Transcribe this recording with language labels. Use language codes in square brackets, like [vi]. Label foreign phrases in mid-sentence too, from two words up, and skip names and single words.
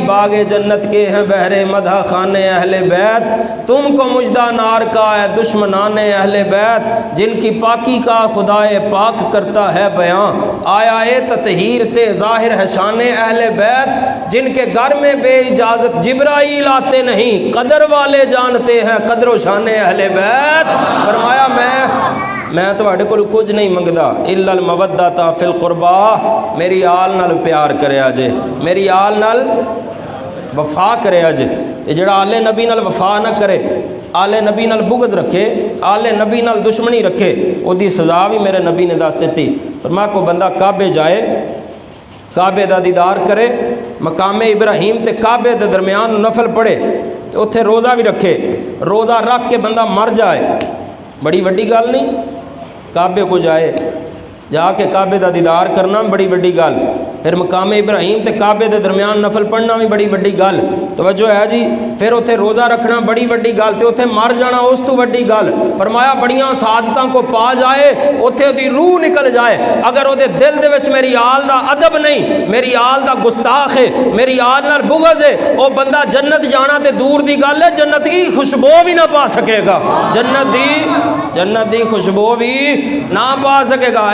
[ur] باغ جنت کے ہیں بہرے مدح خانے اہل بیت، تم کو مجدہ نار کا ہے دشمنان اہل بیت، جن کی پاکی کا خدائے پاک کرتا ہے بیان، آیا تطہیر سے ظاہر ہے شان اہل بیت، جن کے گھر میں بے اجازت جبرائیل آتے نہیں، قدر والے جانتے ہیں قدر و شان اہل بیت۔ [pa] فرمایا میں تواڈے کول کچھ نہیں منگدا [ar] الا المودۃ فی القربى، [pa] میری آل نال پیار کریا جے، میری آل نال وفا کریا جے۔ تے جڑا آل نبی نال وفا نہ کرے، آل نبی نال بغض رکھے، آل نبی نال دشمنی رکھے، او دی سزا بھی میرے نبی نے دس دیتی۔ فرمایا کو بندہ کعبے جائے، کعبے دا دیدار کرے، مقام ابراہیم تے کعبے دے درمیان نفل پڑھے، تے اوتھے روزہ بھی رکھے، روزہ رکھ کے بندہ مر جائے، بڑی وڈی گل نہیں، کعبے کو جائے، جا کے کعبے دا دیدار کرنا بڑی وڈی گل، پھر مقام ابراہیم تے کعبے دے درمیان نفل پڑھنا بھی بڑی وڈی گل، توجہ ہے جی، پھر اتنے روزہ رکھنا بڑی وڈی گل، تے اتنے مر جانا اس تو وڈی گل۔ فرمایا بڑیاں سعادتاں کو پا جائے، اتنے دی روح نکل جائے، اگر وہ دل دے وچ میری آل دا ادب نہیں، میری آل دا گستاخ ہے، میری آل نال بغض ہے، وہ بندہ جنت جانا تے دور دی گل ہے، [ur] جنت کی خوشبو بھی نہ پا سکے گا، [pa] جنت دی خوشبو بھی نہ پا سکے گا۔